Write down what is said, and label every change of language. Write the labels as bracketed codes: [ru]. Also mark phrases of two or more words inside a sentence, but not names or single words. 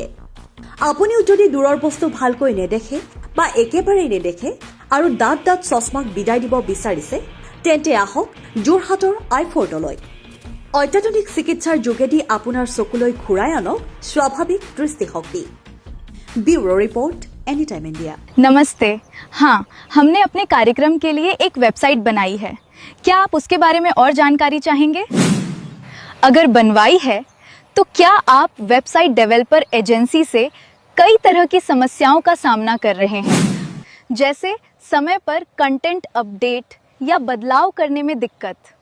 [as] আপুনিও যদি দূৰৰ বস্তু ভালকৈ নেদেখে বা একেবাৰেই নেদেখে আৰু দাঁত চশমাক বিদায় দিব বিচাৰিছে, তেন্তে আহক যোৰহাটৰ আইফৰ্টলৈ। অত্যাধুনিক চিকিৎসাৰ যোগেদি আপোনাৰ চকুলৈ ঘূৰাই আনক স্বাভাৱিক দৃষ্টিশক্তি। [en] Bureau report Any Time India. [hi] नमस्ते। हाँ, हमने अपने कार्यक्रम के लिए एक वेबसाइट बनाई है। क्या आप उसके बारे में और जानकारी चाहेंगे? अगर बनवाई है तो क्या आप [en] website developer agency [hi] से कई तरह की समस्याओं का सामना कर रहे हैं, जैसे समय पर [en] content update [hi] या बदलाव करने में दिक्कत?